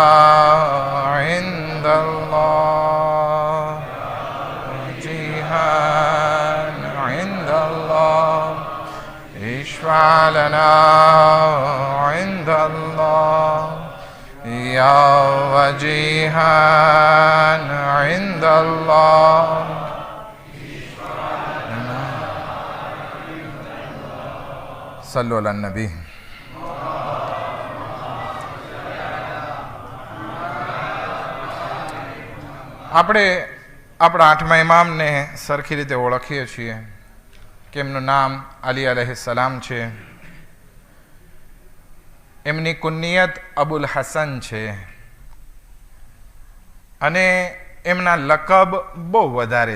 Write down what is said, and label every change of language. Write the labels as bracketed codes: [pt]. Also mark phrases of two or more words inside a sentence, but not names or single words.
[ar] عند الله وجيها عند الله اشفع لنا عند الله يا وجيها عند الله. صلوا على النبي. [gu] આપણે આપણા આઠમા ઇમામને સરખી રીતે ઓળખીએ છીએ કે એમનું નામ અલી [ar] عليه السلام [gu] છે. એમની કુનિયત અબુલ હસન છે અને એમના લકબ બહુ વધારે